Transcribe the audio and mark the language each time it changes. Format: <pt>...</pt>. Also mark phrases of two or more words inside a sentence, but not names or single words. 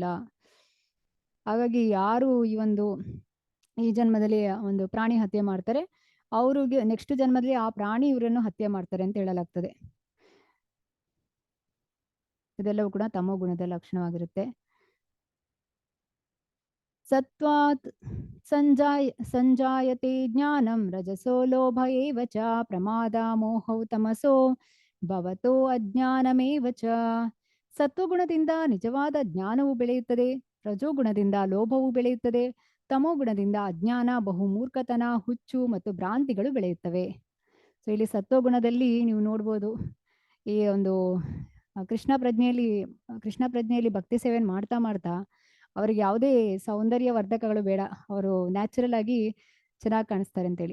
<kn>ಹಾಗಾಗಿ ಯಾರು ಈ ಜನ್ಮದಲ್ಲಿ ಒಂದು ಪ್ರಾಣಿ ಹತ್ಯೆ ಮಾಡ್ತಾರೆ, ಅವ್ರಿಗೆ ನೆಕ್ಸ್ಟ್ ಜನ್ಮದಲ್ಲಿ ಆ ಪ್ರಾಣಿ ಇವರನ್ನು ಹತ್ಯೆ ಮಾಡ್ತಾರೆ ಅಂತ ಹೇಳಲಾಗ್ತದೆ. ಇದೆಲ್ಲವೂ ಕೂಡ ತಮೋಗುಣದ ಲಕ್ಷಣವಾಗಿರುತ್ತೆ.</kn> <sa>ಸತ್ವಾತ್ ಸಂಜಾಯತೆ ಜ್ಞಾನಂ ರಜಸೋ ಲೋಭ ಏವ ಚ ಪ್ರಮಾದ ಮೋಹೌ ತಮಸೋ ಭವತೋ ಅಜ್ಞಾನಮೇವ ಚ.</sa> <kn>ಸತ್ವಗುಣದಿಂದ ನಿಜವಾದ ಜ್ಞಾನವು ಬೆಳೆಯುತ್ತದೆ, ರಜೋಗುಣದಿಂದ ಲೋಭವು ಬೆಳೆಯುತ್ತದೆ, ತಮೋಗುಣದಿಂದ ಅಜ್ಞಾನ, ಬಹುಮೂರ್ಖತನ, ಹುಚ್ಚು ಮತ್ತು ಭ್ರಾಂತಿಗಳು ಬೆಳೆಯುತ್ತವೆ. ಸೊ ಇಲ್ಲಿ ಸತ್ವಗುಣದಲ್ಲಿ ನೀವು ನೋಡ್ಬೋದು, ಈ ಒಂದು ಕೃಷ್ಣ ಪ್ರಜ್ಞೆಯಲ್ಲಿ ಭಕ್ತಿ ಸೇವೆಯನ್ನು ಮಾಡ್ತಾ ಅವರಿಗೆ ಯಾವುದೇ ಸೌಂದರ್ಯ ವರ್ಧಕಗಳು ಬೇಡ, ಅವರು ನ್ಯಾಚುರಲ್ ಆಗಿ ಚೆನ್ನಾಗಿ ಕಾಣಿಸ್ತಾರೆ ಅಂತೇಳಿ.</kn>